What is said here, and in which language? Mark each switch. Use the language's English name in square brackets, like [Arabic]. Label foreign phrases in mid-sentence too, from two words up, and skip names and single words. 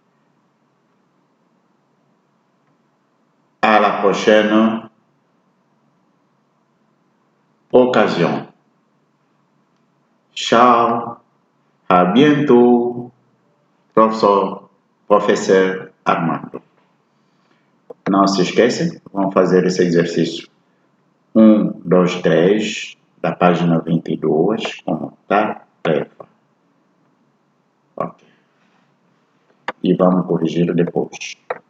[French] À la prochaine occasion. Ciao, à bientôt, professeur Armando. [Portuguese] Não se esquece, vamos fazer esse exercício 1, 2, 3, da página 22, como tarefa. Ok. E vamos corrigir depois.